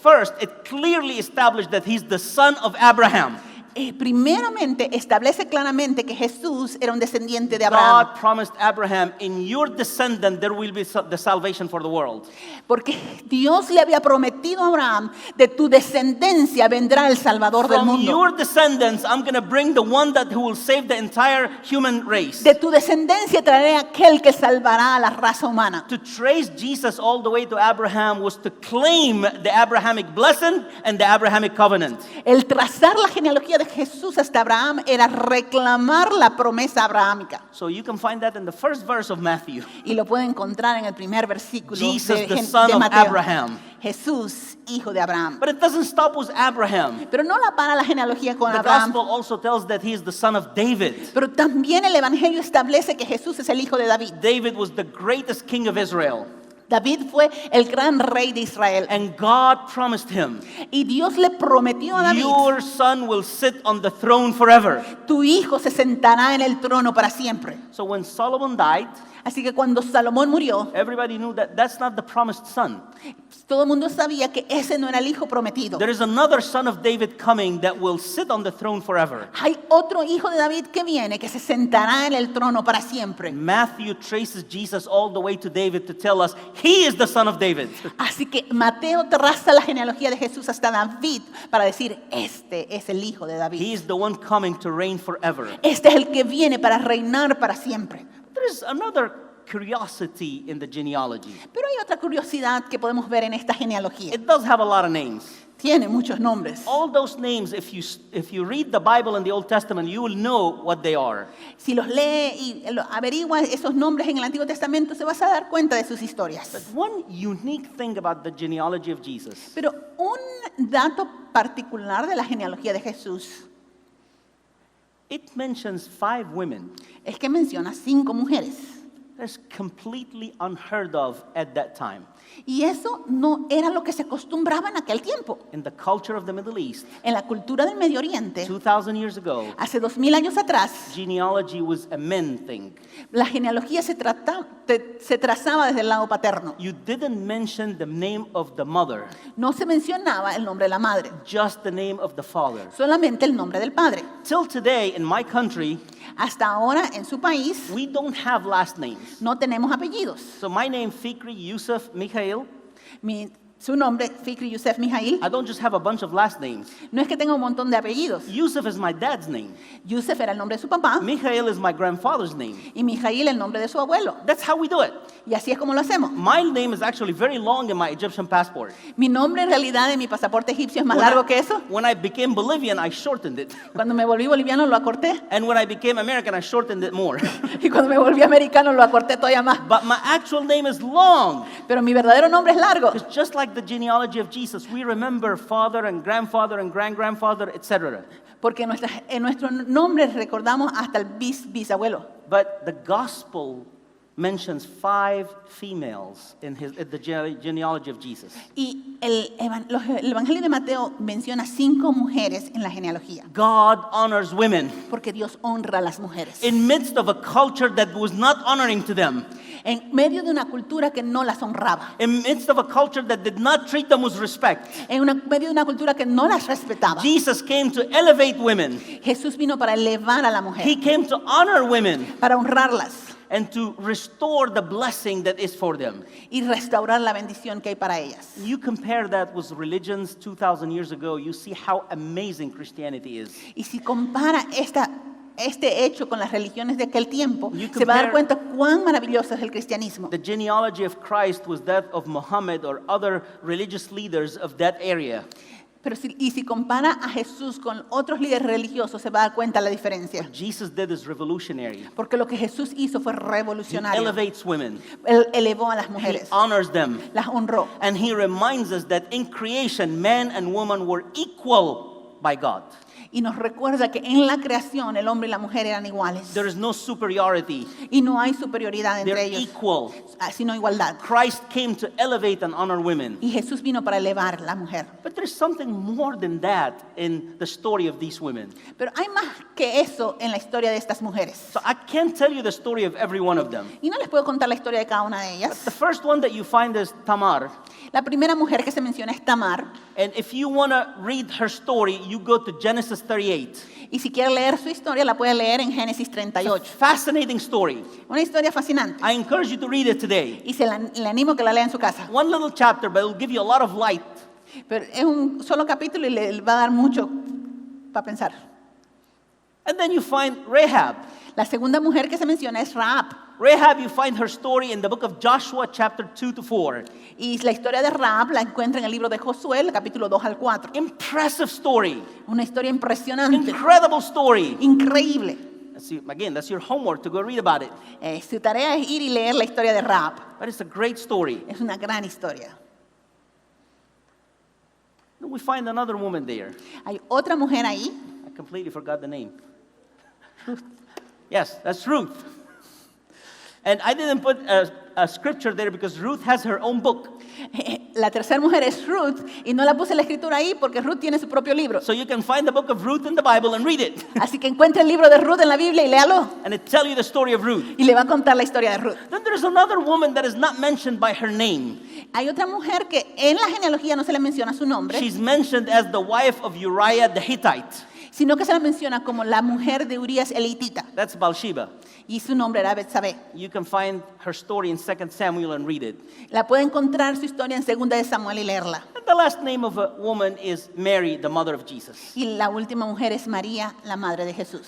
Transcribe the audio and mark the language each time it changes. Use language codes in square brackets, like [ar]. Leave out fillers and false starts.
[en] First, it clearly established that he's the son of Abraham. [es] Primeramente, establece claramente que Jesús era un descendiente de Abraham. [en] God promised Abraham, in your descendant there will be the salvation for the world. [es] Porque Dios le había prometido a Abraham, de tu descendencia vendrá el Salvador del [en] From [es] mundo. [en] your descendants, I'm going to bring the one who will save the entire human race. [es] De tu descendencia traeré aquel que salvará a la raza humana. [en] To trace Jesus all the way to Abraham was to claim the Abrahamic blessing and the Abrahamic covenant. [es] El trazar la genealogía de Jesús hasta Abraham era reclamar la promesa abrahámica. [en] So you can find that in the first verse of Matthew. [es] Y lo puede encontrar en el primer versículo [en] Jesus, the [es] de [en] son of [es] Mateo. [en] Abraham. [es] Jesús, hijo de Abraham. [en] But it doesn't stop with Abraham. [es] Pero no la para la genealogía con [en] The [es] Abraham. [en] gospel also tells that he is the son of David. [es] Pero también el Evangelio establece que Jesús es el hijo de David. [en] David was the greatest king of Israel. [es] David fue el gran rey de Israel. [en] And God promised him, [es] Y Dios le prometió a David, [en] your son will sit on the throne forever. [es] tu hijo se sentará en el trono para siempre. [en] So when Solomon died, [es] Así que cuando Salomón murió, [en] everybody knew that that's not the promised son. [es] todo el mundo sabía que ese no era el hijo prometido. [en] There is another son of David coming that will sit on the throne forever. [es] Hay otro hijo de David que viene, que se sentará en el trono para siempre. [en] Matthew traces Jesus all the way to David to tell us he is the son of David. [es] Así que Mateo traza la genealogía de Jesús hasta David para decir, este es el hijo de [en] He [es] David. [en] is the one coming to reign forever. [es] Este es el que viene para reinar para siempre. [en] There is another curiosity in the genealogy. [es] Pero hay otra curiosidad que podemos ver en esta genealogía. [en] It does have a lot of names. [es] Tiene muchos nombres. [en] All those names, if you read the Bible in the Old Testament, you will know what they are. [es] Si los lee y averigua esos nombres en el Antiguo Testamento, se vas a dar cuenta de sus historias. [en] But one unique thing about the genealogy of Jesus, [es] Pero un dato particular de la genealogía de Jesús [en] it mentions 5 women. [es] es que menciona 5 mujeres. [en] That's completely unheard of at that time. [es] Y eso no era lo que se acostumbraba en aquel tiempo. [en] In the culture of the Middle East, [es] En la cultura del Medio Oriente, [en] 2,000 years ago, [es] hace 2000 años atrás, [en] genealogy was a men thing. [es] la genealogía se trazaba desde el lado paterno. [en] You didn't mention the name of the mother, [es] No se mencionaba el nombre de la madre, [en] just the name of the father. [es] solamente el nombre del padre. [en] Till today, in my country, [es] Hasta ahora, en su país, [en] we don't have last names. [es] no tenemos apellidos. [en] So my name, Fikri Yusuf Mikhail, [es] Su nombre, Fikri Yusef Mijail, [en] I don't just have a bunch of last names. [es] no es que tenga un montón de apellidos. [en] Yusuf is my dad's name. [es] Yusef era el nombre de su papá [en] Mikhail is my grandfather's name. [es] y Mijail el nombre de su abuelo. [en] That's how we do it. [es] Y así es como lo hacemos. [en] My name is actually very long in my Egyptian passport. [es] Mi nombre en realidad en mi pasaporte egipcio es más largo que eso. [en] When I became Bolivian, I shortened it. [es] Cuando me volví boliviano lo acorté. [en] And when I became American, I shortened it more. [es] Y cuando me volví americano lo acorté todavía más. [en] But my actual name is long. [es] Pero mi verdadero nombre es largo. [en] It's just like the genealogy of Jesus. We remember father and grandfather and great-grandfather, etc. [es] Porque en nuestro nombre recordamos hasta el bisabuelo. [en] But the gospel mentions 5 females in the genealogy of Jesus. [es] Y el Evangelio de Mateo menciona 5 mujeres en la genealogía. [en] God honors women [es] Porque Dios honra a las mujeres. [en] in midst of a culture that was not honoring to them. [es] En medio de una cultura que no las honraba. [en] In midst of a culture that did not treat them with respect. [es] En medio de una cultura que no las respetaba. [en] Jesus came to elevate women. [es] Jesús vino para elevar a la [en] He [es] mujer. [en] came to honor women [es] Para honrarlas. [en] and to restore the blessing that is for them. [es] Y restaurar la bendición que hay para ellas. [en] You compare that with religions 2,000 years ago, you see how amazing Christianity is. [es] Y si compara este hecho con las religiones de aquel tiempo, [en] You [es] se va a dar cuenta cuán maravilloso es el cristianismo. [en] The genealogy of Christ was that of Muhammad or other religious leaders of that area. [es] Pero si compara a Jesús con otros líderes religiosos, se va a dar cuenta la diferencia. [en] What Jesus did is revolutionary. [es] Porque lo que Jesús hizo fue [en] He [es] revolucionario. [en] elevates women. [es] Él elevó a las [en] He [es] mujeres, [en] honors them. [es] las honró. [en] And he reminds us that in creation, man and woman were equal by God. [es] Y nos recuerda que en la creación el hombre y la mujer eran iguales. [en] There is no superiority. [es] Y no hay superioridad entre [en] They're [es] ellos, [en] equal. [es] sino igualdad. [en] Christ came to elevate and honor women. [es] Y Jesús vino para elevar a la mujer. [en] But there's something more than that in the story of these women. [es] Pero hay más que eso en la historia de estas mujeres. [en] So I can't tell you the story of every one of them. [es] Y no les puedo contar la historia de cada una de [en] The [es] ellas. [en] first one that you find is Tamar. [es] La primera mujer que se menciona es Tamar. [en] And if you want to read her story, you go to Genesis 38. [es] Y si quiere leer su historia, la puede leer en Génesis 38. [en] Fascinating story. [es] Una historia fascinante. [en] I encourage you to read it today. [es] Y le animo que la lea en su casa. [en] One little chapter, but it will give you a lot of light. [es] Pero es un solo capítulo y le va a dar mucho para pensar. [en] And then you find Rahab. [es] La segunda mujer que se menciona es Rahab. [en] Rahab, you find her story in the book of Joshua, chapter 2 to 4. [es] Y la historia de Rahab la encuentra en el libro de Josué, el capítulo 2 al 4. [en] Impressive story. [es] Una historia impresionante, [en] Incredible story. [es] increíble. [en] That's your homework to go read about it. [es] Su tarea es ir y leer la historia de Rahab. [en] But it's a great story. [es] Es una gran historia. [en] Then we find another woman there. [es] Hay otra mujer ahí. [en] I completely forgot the name. Yes, that's Ruth. And I didn't put a scripture there because Ruth has her own book. [es] La tercera mujer es Ruth y no la puse la escritura ahí porque Ruth tiene su propio libro. [en] So you can find the book of Ruth in the Bible and read it. [es] Así que encuentre el libro de Ruth en la Biblia y léalo. [en] And it tells you the story of Ruth. [es] Y le va a contar la historia de Ruth. [en] Then there's another woman that is not mentioned by her name. [es] Hay otra mujer que en la genealogía no se le menciona su nombre, [en] She's mentioned as the wife of Uriah the Hittite. [es] sino que se la menciona como la mujer de Urías el hitita. [en] That's Bathsheba. [es] Y su nombre era Betsabé. [en] You can find her story in 2 Samuel and read it. [es] La puede encontrar su historia en 2 de Samuel y leerla. [en] And the last name of a woman is Mary, the mother of Jesus. [es] Y la última mujer es María, la madre de Jesús.